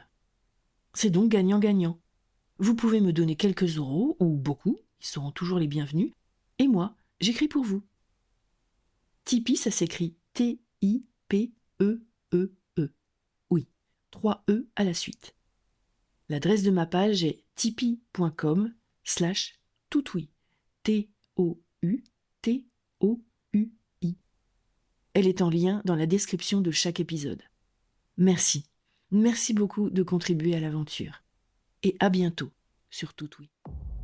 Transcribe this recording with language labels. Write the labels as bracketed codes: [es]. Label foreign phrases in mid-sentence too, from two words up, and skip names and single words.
[fr] C'est donc gagnant-gagnant. Vous pouvez me donner quelques euros, ou beaucoup, ils seront toujours les bienvenus, et moi, j'écris pour vous. Tipeee, ça s'écrit T-I-P-E-E-E. Oui, 3 E à la suite. L'adresse de ma page est tipeee.com/toutouis. T-O-U-T-O-U-I. Elle est en lien dans la description de chaque épisode. Merci. Merci beaucoup de contribuer à l'aventure. Et à bientôt sur Tout Oui.